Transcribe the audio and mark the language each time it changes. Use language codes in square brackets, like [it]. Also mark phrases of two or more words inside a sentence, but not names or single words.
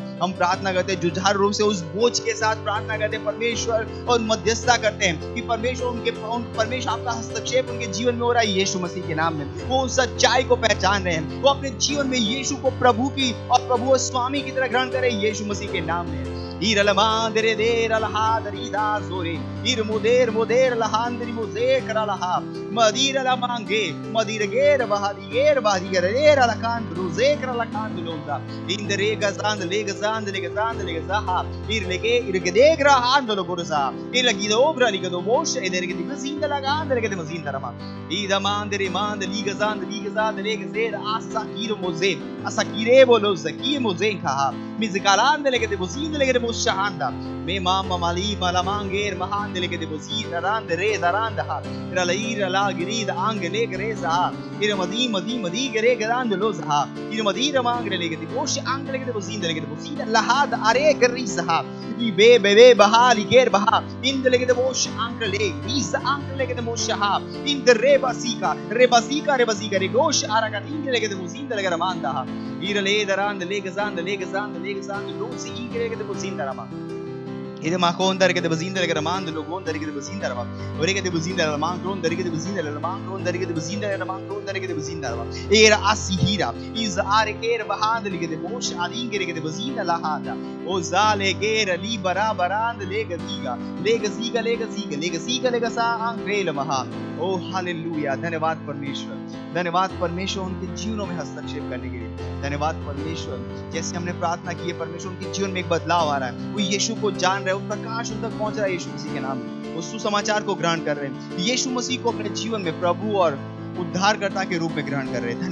[hi] हम प्रार्थना करते हैं जुझार रूप से उस बोझ के साथ प्रार्थना करते हैं परमेश्वर और मध्यस्थता करते हैं कि परमेश्वर आपका हस्तक्षेप उनके जीवन में हो रहा है यीशु मसीह के नाम में। वो उस सच्चाई को पहचान रहे हैं, वो अपने जीवन में यीशु को प्रभु की और प्रभु और स्वामी की तरह ग्रहण करें यीशु मसीह के नाम में। Ira mandere der la hadri da zore ir moder la handri moze kara la ha madira la mange madira ger bahadi ger la kan roze kara la kan londa indere gazand le gaza ir lege de gra handlo gorza ir legi do obra liga do mosh eder ge dizinda la gand lege de mazinda rama ida mandere mand liga zand le gazer asakir moze asakire bolo zaki moze kha mizgalan lege de mozinda lege de shahanda me mama mali malanger mahand lege de bozid rand re darand ha ira la girida angele greza ira madi gere grand lozha ira madira mangre lege de bosh angele lege de bozid lahad are griza i be bahali ger baha ind lege de bosh angele riza angele lege de mosha ind rebasika re gosh araga ind lege de bozid lege ramanda ira le darand lege zand lozi ingere lege de bozid rama Ide makon dari kete bazinda lege ramang de logon dari kete bazinda rama. Ore kete bazinda ramang kron dari kete bazinda ramang kron dari kete bazinda ramang kron dari kete bazinda rama. Era asihira. Iz are kere bahand lege de mosh adin kere kete bazinda lahada. O zale kere li bara barand lega ziga. Lega ziga lega ziga lega ziga lega sa angrela maha. ओ हालेलुया। धन्यवाद परमेश्वर, धन्यवाद परमेश्वर उनके जीवनों में हस्तक्षेप करने के लिए। धन्यवाद परमेश्वर, जैसे हमने प्रार्थना की है परमेश्वर उनके जीवन में एक बदलाव आ रहा है। वो यीशु को जान रहे हैं, वो प्रकाश उन तक पहुंच रहा है यीशु मसीह के नाम में। वो सुसमाचार को ग्रहण कर रहे हैं, यीशु मसीह को अपने जीवन में प्रभु और उद्धारकर्ता के रूप में ग्रहण कर रहे हैं।